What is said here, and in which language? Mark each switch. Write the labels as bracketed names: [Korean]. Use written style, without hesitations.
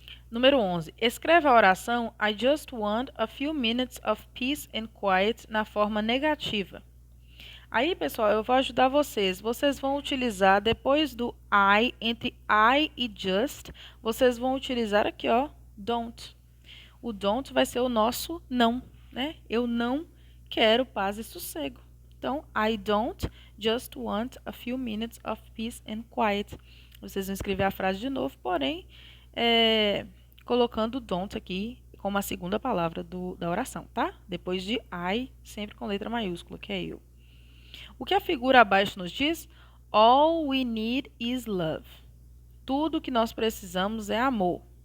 [Portuguese] Número 11. Escreva a oração [English] I just want a few minutes of peace and quiet [Portuguese] na forma negativa. Aí, pessoal, eu vou ajudar vocês. Vocês vão utilizar, depois do I, entre I e just, vocês vão utilizar aqui, ó, don't. O don't vai ser o nosso não, né? Eu não quero paz e sossego. [English] Então, I don't just want a few minutes of peace and quiet. [Portuguese] Vocês vão escrever a frase de novo, porém, colocando don't aqui como a segunda palavra da oração, tá? Depois de I, sempre com letra maiúscula, que é eu. O que a figura abaixo nos diz? [English] All we need is love. [Portuguese] Tudo que nós precisamos é amor.